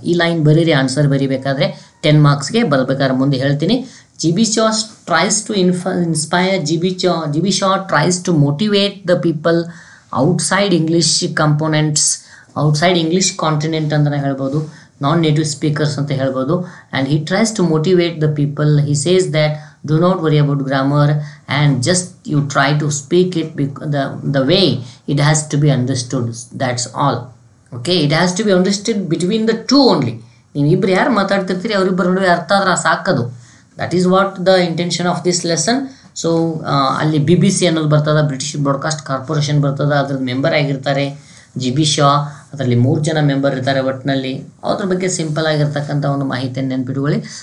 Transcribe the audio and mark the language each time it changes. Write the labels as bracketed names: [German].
[Kannada] ಈ ಲೈನ್ ಬರೀರಿ, ಆನ್ಸರ್ ಬರೀಬೇಕಾದ್ರೆ 10 ಮಾರ್ಕ್ಸ್ಗೆ ಬರಬೇಕಾದ್ರೆ ಮುಂದೆ ಹೇಳ್ತೀನಿ. [English] GB Shaw tries to inspire. GB Shaw tries to motivate the people outside English components, outside English continent [Kannada] ಅಂತಲೇ ಹೇಳ್ಬೋದು, [English] non native speakers [Kannada] ಅಂತ ಹೇಳ್ಬೋದು. [English] And he tries to motivate the people. He says that do not worry about grammar, and just you try to speak it the way it has to be understood. That's all, okay. It has to be understood between the two only. [Kannada] ನೀವು ಇಬ್ಬರು ಯಾರು ಮಾತಾಡ್ತಿರ್ತೀರಿ ಅವರಿಬ್ಬರ ನಡುವೆ ಅರ್ಥ ಆದ್ರೆ ಸಾಕದು. [English] That is what the intention of this lesson. [Kannada] So ಅಲ್ಲಿ BBC ಅನ್ನೋದು ಬರ್ತದೆ, ಬ್ರಿಟಿಷ್ ಬ್ರಾಡ್ಕಾಸ್ಟ್ ಕಾರ್ಪೊರೇಷನ್ ಬರ್ತದೆ, ಅದ್ರದ್ದು ಮೆಂಬರ್ ಆಗಿರ್ತಾರೆ GB ಶಾ. ಅದರಲ್ಲಿ 3 ಜನ ಮೆಂಬರ್ ಇರ್ತಾರೆ ಒಟ್ಟಿನಲ್ಲಿ. ಅದ್ರ ಬಗ್ಗೆ ಸಿಂಪಲ್ ಆಗಿರ್ತಕ್ಕಂಥ ಒಂದು ಮಾಹಿತಿಯನ್ನು ನೆನ್ಪಿಟ್ಕೊಳ್ಳಿ.